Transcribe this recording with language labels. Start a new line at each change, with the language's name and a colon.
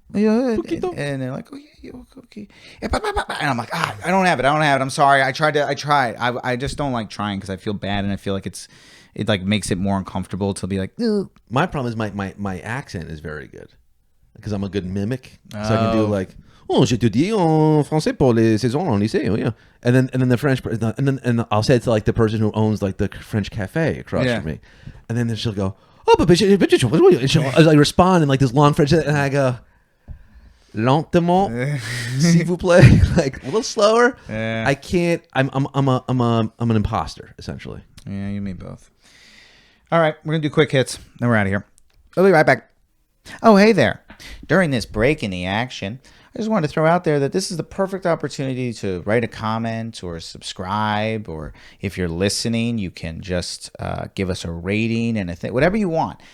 Spanish: Poquito.
English: And they're like, oh, yeah, okay. And I'm like, I don't have it. I'm sorry. I tried. I just don't like trying because I feel bad and I feel like it like makes it more uncomfortable to be like, ugh. My problem is my accent is very good because I'm a good mimic. So I can do like, oh,
French: je te dis en français pour les saisons en lycée. Oh, yeah. And then the French, and I'll say it to like the person who owns like the French cafe across from me. And then she'll go, oh, but she'll, as I respond in like this long French, and I go, lentement, s'il vous plaît,
English: like a little slower. Yeah. I can't. I'm an imposter essentially. Yeah, you mean both. All right, we're going to do quick hits. Then we're out of here. I'll be right back. Oh, hey there. During this break in the action, I just wanted to throw out there that this is the perfect opportunity to write a comment or subscribe, or if you're listening, you can just give us a rating and whatever you want.